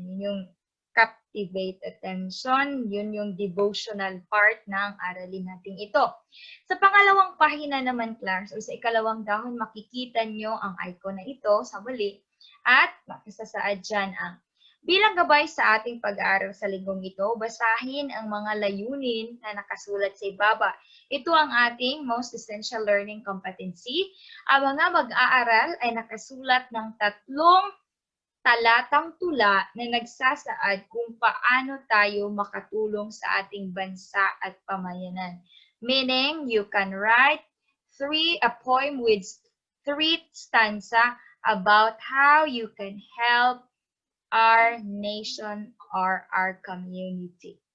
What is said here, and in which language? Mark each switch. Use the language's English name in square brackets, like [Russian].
[Filipino] Yun yung Captivate Attention. Yun yung devotional part ng aralin natin ito. Sa pangalawang pahina naman, class, o sa ikalawang dahon, makikita nyo ang icon na ito sa muli at makasasaad dyan ang bilang gabay sa ating pag-aaral sa linggong ito, basahin ang mga layunin na nakasulat sa ibaba. Ito ang ating [English] most essential learning competency. [Filipino] Ang mga mag-aaral ay nakasulat ng 3 talatang tula na nagsasaad kung paano tayo makatulong sa ating bansa at pamayanan. [English] Meaning, you can write a poem with 3 stanza about how you can help our nation or our community.